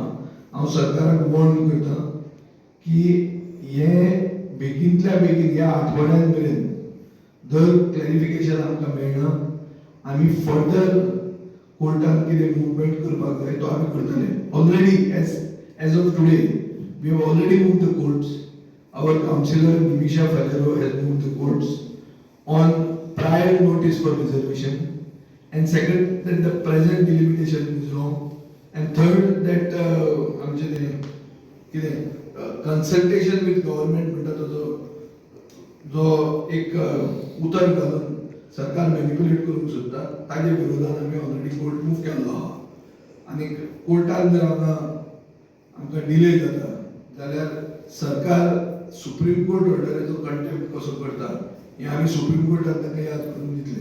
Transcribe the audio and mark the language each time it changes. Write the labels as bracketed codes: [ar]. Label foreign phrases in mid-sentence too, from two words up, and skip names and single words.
[kok] हांव सरकाराक वॉर्न करता की हे बेगींतल्या बेगीन ह्या आठवड्यान मेरेन जर क्लॅरिफिकेशन आमकां मेळना आमी फर्दर कोर्टान कितें मुवमेंट करपाक जाय तो आमी करतले. [en] Already as of today we have already moved the courts. Our councillor Nimisha Faleiro has moved the courts on prior notice for reservation. And second, that the present delimitation is wrong. And third, that consultation with government [kok] म्हणटा तो जो एक उतर घालून सरकार मॅनिप्युलेट करूंक सोदता ताजे विरोधात आमी [en] already court move [kok] केल्लो आहा आनी कोर्टान जर आमकां डिले जाता जाल्यार सरकार सुप्रीम कोर्ट ऑर्डरीचो कंटेम्प्ट कसो करता हें आमी सुप्रीम कोर्टाक ताका याद करून दितले.